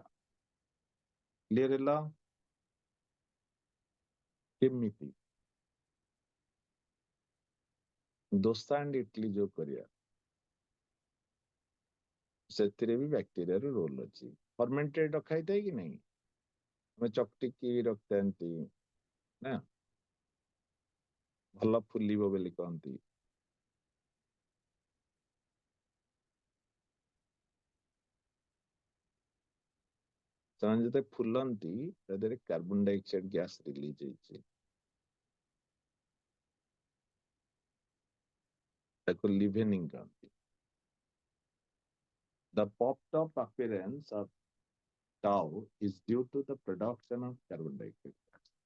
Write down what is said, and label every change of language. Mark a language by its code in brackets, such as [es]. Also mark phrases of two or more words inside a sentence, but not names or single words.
[or] Clear ହେଲା? କେମିତି ଦୋସା and ଇଡଲି ଯୋଉ କରିବା, ସେଥିରେ ବି ବ୍ୟାକ୍ଟେରିଆର ରୋଲ ଅଛି। ଫର୍ମେଣ୍ଟେଡ ରଖା ହେଇଥାଏ କି ନାହିଁ? ଆମେ ଚକଟିକି ରଖିଥାନ୍ତି ନା, ଭଲ ଫୁଲିବ ବୋଲି କହନ୍ତି। ସେମାନେ ଯେତେ ଫୁଲନ୍ତି ତା ଦେହରେ [en] carbon dioxide gas release [or] ହେଇଛି, ତାକୁ ଲିଭେନିଂ କହନ୍ତି। [en] The popped up appearance of tau is due to the production of carbon dioxide gas.